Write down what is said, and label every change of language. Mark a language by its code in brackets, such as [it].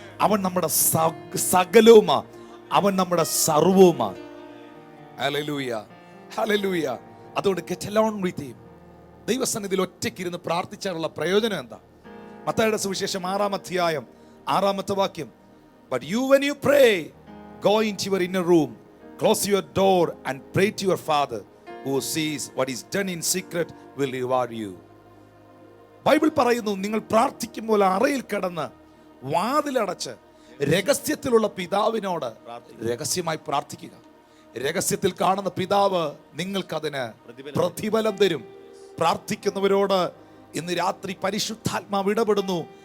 [ml] അവൻ നമ്മുടെ സകലവുമാ. അവൻ നമ്മുടെ സർവവുമാ. Hallelujah, hallelujah. അതുകൊണ്ട് [en] Get alone with him. [ml] ദൈവസന്നിധിയിൽ ഒറ്റയ്ക്കിരുന്ന് പ്രാർത്ഥിച്ചാലുള്ള പ്രയോജനം എന്താ? മത്തായിയുടെ സുവിശേഷം 6-ാം അധ്യായം 6-ാമത്തെ വാക്യം. [en] But you, when you pray, go into your inner room, close your door and pray to your Father who sees what is done in secret will reward you. [ml] Bible പറയുന്നു, നിങ്ങൾ പ്രാർത്ഥിക്കുമ്പോൾ അറയിൽ കിടന്ന് വാതിലടച്ച് രഹസ്യത്തിലുള്ള പിതാവിനോട് രഹസ്യമായി പ്രാർത്ഥിക്കുക. രഹസ്യത്തിൽ കാണുന്ന പിതാവ് നിങ്ങൾക്കതിന് പ്രതിഫലം തരും. പ്രാർത്ഥിക്കുന്നവരോട് ഇന്ന് രാത്രി പരിശുദ്ധാത്മാവ് ഇടപെടുന്നു.